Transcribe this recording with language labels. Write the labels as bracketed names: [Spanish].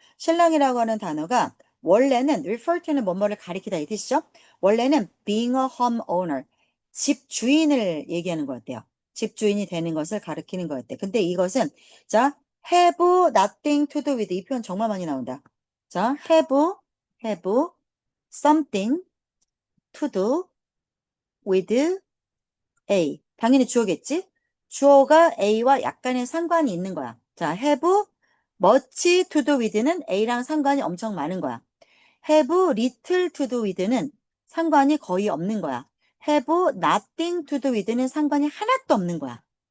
[Korean] 신랑이라고 하는 단어가 원래는 refer to는 뭐뭐를 가리키다 이 뜻이죠. 원래는 [English] being a homeowner, [Korean] 집 주인을 얘기하는 거였대요. 집 주인이 되는 것을 가리키는 거였대. 근데 이것은 자, [English] have nothing to do with [Korean] 이 표현 정말 많이 나온다. [English] 자, have something to do with A. [Korean] 당연히 주어겠지? 주어가 A와 약간의 상관이 있는 거야. 자, [English] have much to do with [Korean] 는 A랑 상관이 엄청 많은 거야. [English] have little to do with [Korean] 는 상관이 거의 없는 거야. [English] have nothing to do with [Korean] 는 상관이 하나도 없는 거야.